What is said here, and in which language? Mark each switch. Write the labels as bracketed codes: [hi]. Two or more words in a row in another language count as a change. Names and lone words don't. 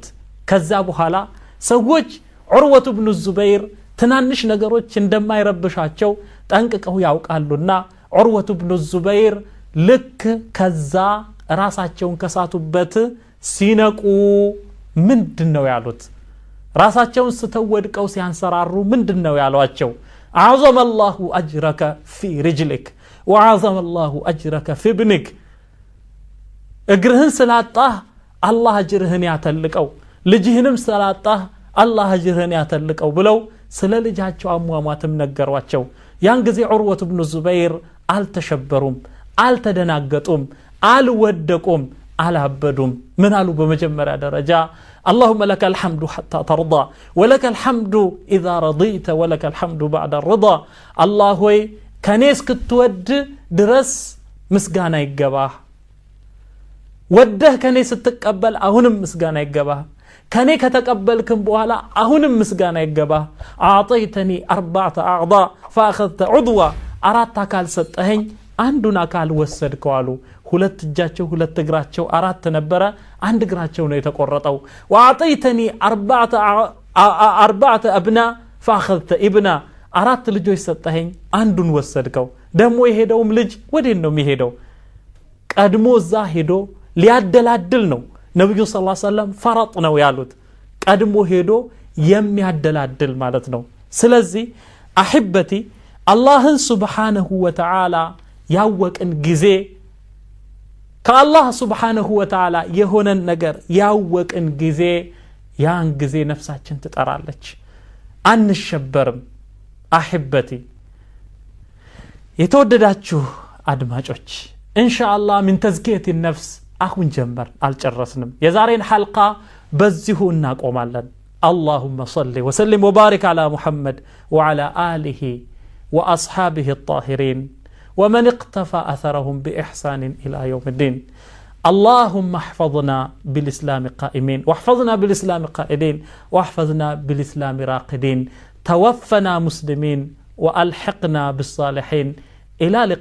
[am] ከዛ በኋላ ሰዎች ዑርወቱ ኢብኑ ዙበይር ትናንሽ ነገሮች እንደማይረብሻቸው ጠንቅቀው ያውቃሉና ዑርወቱ ኢብኑ ዙበይር ልክ ከዛ ራሳቸውን ከሳቱበት ሲነቁ ምንድነው ያሉት ራሳቸውን ስተወድቀው ሲያንሰራሩ ምንድነው ያሏቸው አዘመ [ar] الله اجرك في رجلك وعظم الله اجرك في ابنك [am] እግርህን ስላጣህ አላህ እጅርህን ያተልቀው ልጅህንም ስላጣህ አላህ እጅርህን ያተልቀው ብለው ስለ ልጃቸው አሟሟትም ነገሯቸው ያን ጊዜ ዑርወቱ ኢብኑ ዙበይር አልተሸበሩም አልተደናገጡም አልወደቁም አላበዱም ምን አሉ በመጀመሪያ ደረጃ [ar] اللهم لك الحمد حتى ترضى ولك الحمد إذا رضيت ولك الحمد بعد الرضا [am] الله ሆይ ከኔስ ክትወድ ድረስ ምስጋና ይገባህ ወደህ ከኔ ስትቀበል አሁንም ምስጋና ይገባህ ከኔ ከተቀበልክም በኋላ አሁንም ምስጋና ይገባህ [ar] አعطيتني 4 اعضاء فاخذت عضوا [am] አራት አካል ሰጠኸኝ አንዱን አካል ወሰድከው አሉ ሁለት እጃቸው ሁለት እግራቸው አራት ነበረ አንድ እግራቸው ነው የተቆረጠው واعطيتني [ar] 4 ابناء فاخذت ابنا [am] አራት ልጆች ሰጠኸኝ አንዱን ወሰድከው ደሞ የሄደውም ልጅ ወዴት ነው የሚሄደው ቀድሞ ዛ ሄዶ ሊያደላድል ነው ነብዩ [ar] صلى الله عليه وسلم [am] ፈረጥ ነው ያሉት ቀድሞ ሄዶ የሚያደላድል ማለት ነው ስለዚህ አህበቲ አላህን [ar] سبحانه وتعالى [am] ያወቅን ጊዜ ከአላህ [ar] سبحانه وتعالى [am] የሆነን ነገር ያወቅን ጊዜ ያን ጊዜ ነፍሳችን ትጠራለች አንሸበርም አህበቲ የተወደዳችሁ አድማጮች ኢንሻአላህ [ar] من تزكية النفس [am] አሁን ጀመር አልጨረስንም የዛሬን ሐልቃ [ar] በዚሁ እናቆማለን اللهم صل وسلم وبارك على محمد وعلى آله وأصحابه الطاهرين ومن اقتفى أثرهم بإحسان إلى يوم الدين اللهم احفظنا بالإسلام قائمين واحفظنا بالإسلام قائدين واحفظنا بالإسلام راقدين توفنا مسلمين وألحقنا بالصالحين إلى